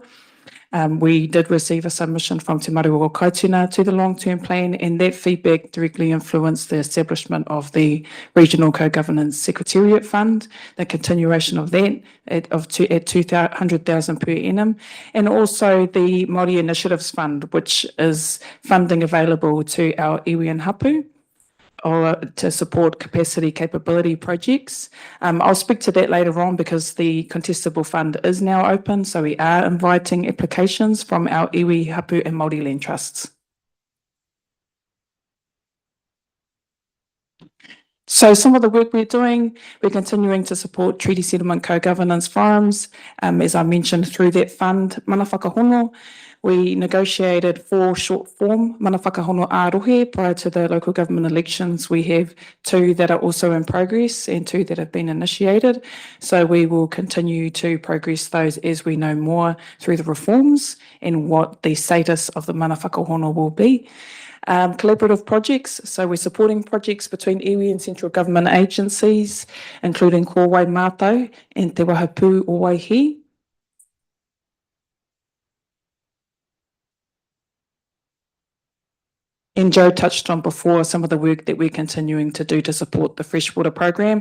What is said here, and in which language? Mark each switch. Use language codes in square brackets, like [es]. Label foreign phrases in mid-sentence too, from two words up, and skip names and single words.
[en] We did receive a submission from Te Maru o Kaituna to the long-term plan, and that feedback directly influenced the establishment of the Regional Co-Governance Secretariat Fund, the continuation of that at 200,000 per annum, and also the Māori Initiatives Fund, which is funding available to our iwi and hapu, or to support capability projects. I'll speak to that later on because the contestable fund is now open, so we are inviting applications from our iwi, hapu and Māori land trusts. So some of the work we're doing, we're continuing to support treaty settlement co-governance forums. As I mentioned, through that fund, [mi] mana whakahono, [en] we negotiated 4 short form [mi] mana whakahono ārohe [en] prior to the local government elections. We have 2 that are also in progress and 2 that have been initiated. So we will continue to progress those as we know more through the reforms and what the status of the [mi] mana whakahono [en] will be. Collaborative projects, so we're supporting projects between iwi and central government agencies, including Ko Wai Mātou and Te Wahapū o Waihi. And Joe touched on before some of the work that we're continuing to do to support the freshwater program.